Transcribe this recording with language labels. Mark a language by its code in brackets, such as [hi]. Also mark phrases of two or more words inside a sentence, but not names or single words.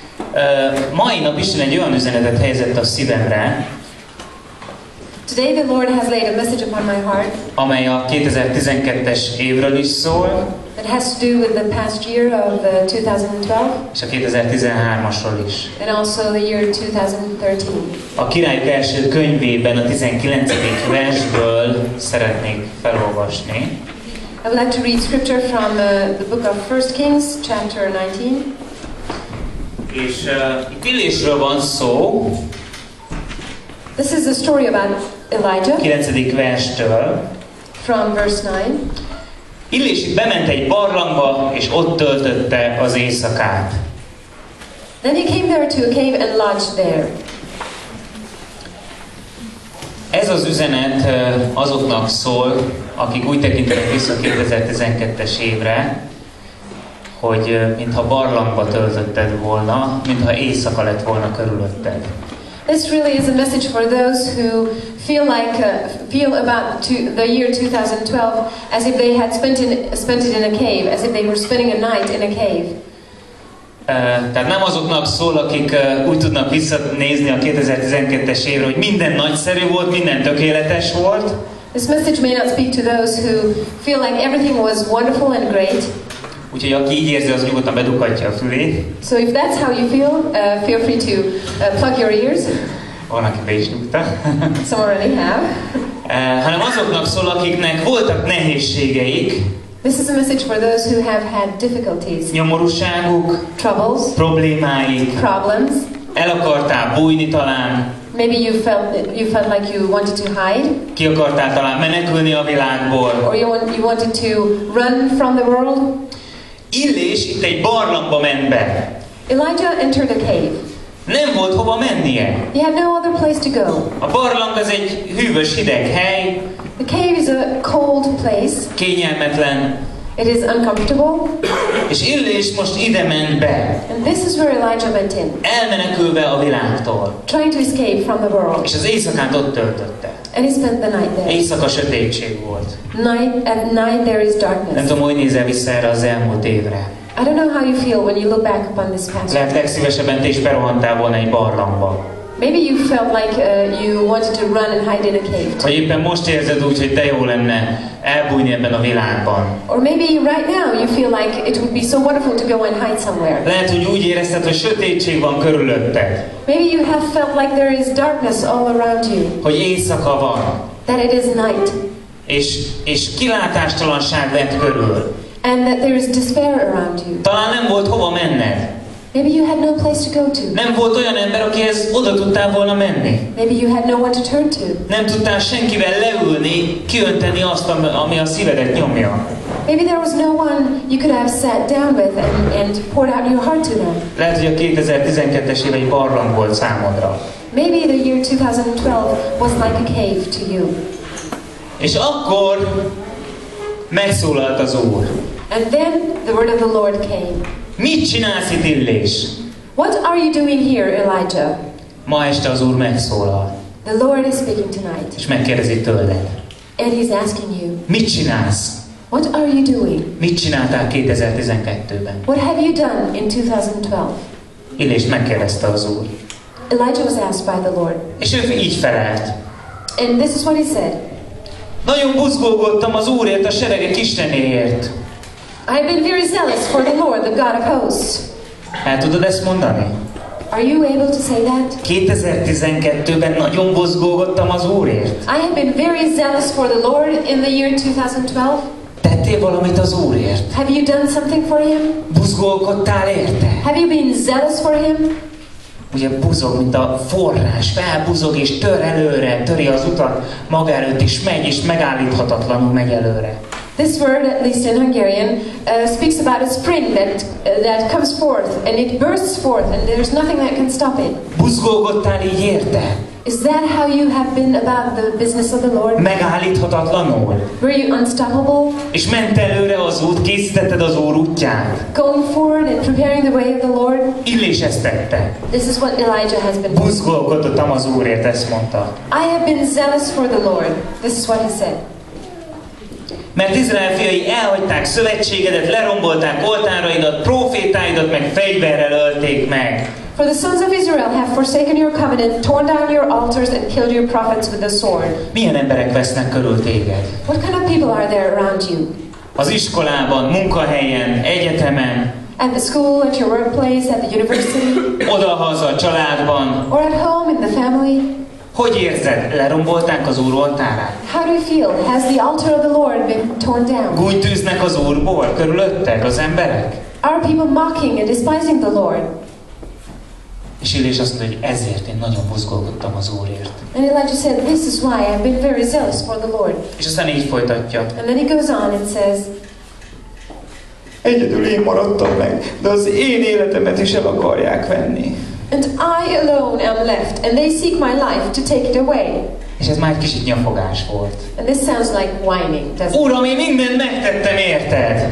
[hu] Mai nap Isten egy olyan üzenetet helyezett a szívemre, [en] Today the Lord has laid a message upon my heart, [hu] amely a 2012-es évről is szól, [en] that has to do with the past year of 2012 [hu] és a 2013-asról is. [en] and also the year 2013. [hu] A Királyok első könyvében a 19. versből szeretnék felolvasni. [en] I would like to read scripture from the book of 1 Kings, chapter 19. [hu] És itt Illésről van szó, [en] This is a story about Elijah [hu] 9. verstől. [en] from verse 9. [hu] Illés itt bement egy barlangba, és ott töltötte az éjszakát. [en] Then he came there to a cave and lodged there. [hu] Ez az üzenet azoknak szól, akik úgy tekintenek vissza 2012-es évre, hogy mintha barlangba töltötted volna, mintha éjszaka lett volna körülötted. [en] This really is a message for those who feel about the year 2012 as if they had spent it in a cave, as if they were spending a night in a cave. [hu] Tehát nem azoknak szól, akik úgy tudnak visszanézni a 2012-es évre, hogy minden nagyszerű volt, minden tökéletes volt. [en] This message may not speak to those who feel like everything was wonderful and great. [hu] Úgyhogy aki így érzi, az nyugodtan bedughatja a fülét. [en] So if that's how you feel free to plug your ears. [hu] Van, aki be is nyugta. [en] Some already have. [hu] Hanem azoknak szól, akiknek voltak nehézségeik. [en] This is a message for those who have had difficulties, [hu] Nyomorúságuk, [en] troubles, [hu] problémáik, [en] problems. [hu] el akartál bújni talán, [en] Maybe you felt like you wanted to hide, [hu] ki akartál talán menekülni a világból. [en] or you wanted to run from the world. [hu] Illés itt egy barlangba ment be. [en] Elijah entered a cave. [hu] Nem volt hova mennie. [en] He had no other place to go. [hu] A barlang az egy hűvös, hideg hely, [en] The cave is a cold place. [hu] kényelmetlen, [en] It is uncomfortable. [hu] és Illés most ide ment be, [en] And this is where Elijah went in, [hu] elmenekülve a világtól. [en] trying to escape from the world. [hu] És az éjszakát ott töltötte. [en] And he spent the night there. [hu] Éjszaka sötétség volt. [en] At night there is [hu] Nem [en] darkness. [hu] tudom, hogy nézel vissza erre az elmúlt évre. [en] I don't know how you feel when you look back upon this past year. [hu] Lehet legszívesebben te is berohantál volna egy barlangba. [en] Maybe you felt like you wanted to run and hide in a cave. [hu] Vagy éppen most érzed úgy, hogy de jó lenne elbújni ebben a világban. [en] Or maybe right now you feel like it would be so wonderful to go and hide somewhere. [hu] Lehet, hogy úgy érezted, hogy sötétség van körülötted. [en] Maybe you have felt like there is darkness all around you. [hu] Hogy éjszaka van. [en] That it is night. [hu] És kilátástalanság vett körül. [en] And that there is despair around you. [hu] Talán nem volt hova menned. [en] Maybe you had no place to go to. [hu] Nem volt olyan ember, akihez oda tudtál volna menni. [en] Maybe you had no one to turn to. [hu] Nem tudtál senkivel leülni, kiönteni azt, ami a szívedet nyomja. [en] Maybe there was no one you could have sat down with and poured out your heart to them. [hu] Lehet, hogy a 2012-es év egy barlang volt számodra. [en] Maybe the year 2012 was like a cave to you. [hu] És akkor megszólalt az Úr. [en] And then the word of the Lord came. [hu] Mit csinálsz itt, Illés? [en] What are you doing here, Elijah? [hu] Ma este az Úr megszólal, [en] The Lord is speaking tonight. [hu] és megkérdezi tőled. [en] And He's asking you, [hu] Mit csinálsz? [en] what are you doing? [hu] Mit csináltál 2012-ben? [en] What have you done in 2012? [hu] Illést megkérdezte az Úr. [en] Elijah was asked by the Lord. [hu] És ő így felelt. [en] And this is what he said. [hu] Nagyon buzgolódtam az Úrért, a seregek Istenéért. [en] I have been very zealous for the Lord, the God of hosts. [hu] El tudod ezt mondani? [en] Are you able to say that? [hu] 2012-ben nagyon buzgolódtam az Úrért. [en] I have been very zealous for the Lord in the year 2012. [hu] Tettél valamit az Úrért? [en] Have you done something for Him? [hu] Buzgolkodtál érte? [en] Have you been zealous for Him? [hu] Ugye buzog, mint a forrás, felbuzog és tör előre, töri az utat maga előtt, és megállíthatatlanul megy előre. [en] This word, at least in Hungarian, speaks about a spring that comes forth and it bursts forth and there's nothing that can stop it. [hu] Buzgolgodtál így érte? [en] Is that how you have been about the business of the Lord? [hu] Megállíthatatlanul. [en] Were you unstoppable? [hu] És ment előre az út, készítetted az Úr útját. [en] Going forward and preparing the way of the Lord? [hu] Illés ezt tette. [en] This is what Elijah has been doing. [hu] Buzgolkodtam az Úrért, ezt mondta. [en] I have been zealous for the Lord. This is what he said. [hu] Mert Izrael fiai elhagyták szövetségedet, lerombolták oltáraidat, profétáidat, meg fegyverrel ölték meg. [en] For the sons of Israel have forsaken your covenant, torn down your altars, and killed your prophets with the sword. [hu] Milyen emberek vesznek körül téged? [en] What kind of people are there around you? [hu] Az iskolában, munkahelyen, egyetemen, [en] At the school, at your workplace, at the university, [hu] odahaza, a családban. [en] or at home in the family. [hu] Hogy érzed? Lerombolták az Úr oltárát? [en] How do you feel? Has the altar of the Lord been torn down? [hu] Gúnytűznek az Úrból körülötted az emberek? [en] Are people mocking and despising the Lord? [hu] És Illés azt mondja, hogy ezért én nagyon buzgolkodtam az Úrért. [en] And Elijah said, this is why I've been very zealous for the Lord. [hu] És aztán így folytatja. [en] And then he goes on and says, [hu] Egyedül én maradtam meg, de az én életemet is el akarják venni. [en] and I alone am left, and they seek my life to take it away. [hu] És ez már egy kicsit nyafogás volt. [en] And this sounds like whining, doesn't it? [hu] Uram, én mindent megtettem érted.